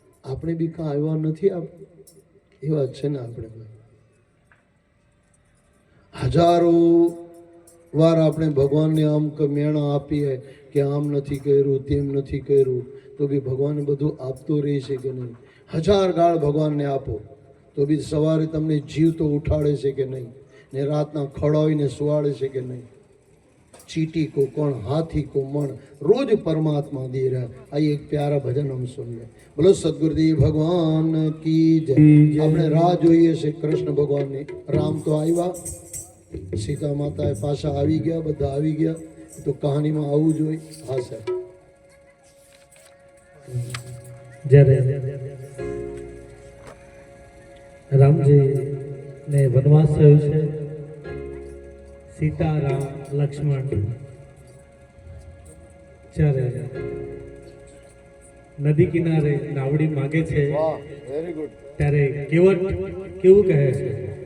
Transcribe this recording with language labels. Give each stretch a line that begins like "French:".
Gujarati: આપણે બી કાં આવ્યા નથી? એવા છે ને આપણે હજારો વાર આપણે ભગવાનને આમ મેણા આપીએ કે આમ નથી કર્યું, તેમ નથી કર્યું, તો બી ભગવાન બધું આપતો રહે છે કે નહીં? 1000 ગાળ ભગવાનને આપો તો બી સવારે તમને જીવતો ઉઠાડે છે કે નહીં? ને રાતના ખવડાવીને સુવાડે છે કે નહીં?
Hindi: चीटी को कौन हाथी को मन, रोज परमात्मा दे रहा। आइए एक प्यारा भजन हम सुन ले। बोलो सदगुरुदेव भगवान की जय।
Gujarati: આપણે રાહ જોઈએ છે કૃષ્ણ ભગવાનની। રામ તો આવ્યા, સીતા માતાએ પાછા આવી ગયા, બધા આવી ગયા, તો કહાનીમાં આવવું જોઈએ। હા સાહેબ, જ્યારે રામજી ને વનવાસ થયો છે, સીતા રામ લક્ષ્મણ ત્યારે નદી કિનારે નાવડી માગે છે, ત્યારે કેવું કહે છે?